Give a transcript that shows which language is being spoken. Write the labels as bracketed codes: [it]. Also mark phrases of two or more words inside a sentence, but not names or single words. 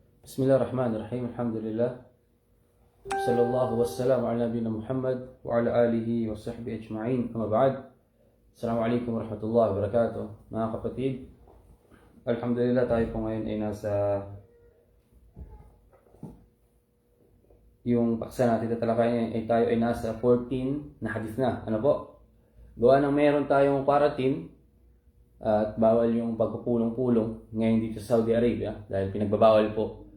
[ar] بسم الله الرحمن الرحيم. الحمد لله. صلى الله وسلم على نبينا محمد وعلى آله وصحبه أجمعين. أما بعد. السلام عليكم ورحمة الله وبركاته. [tl] Mga kapatid, alhamdulillah tayo po ngayon ay nasa yung paksa natin tatalakayin ay tayo ay nasa 14 na hadith na. Ano po? Gawa ng meron tayong quarantine at bawal yung pagpupulong-pulong ngayon dito sa Saudi Arabia dahil pinagbabawal po.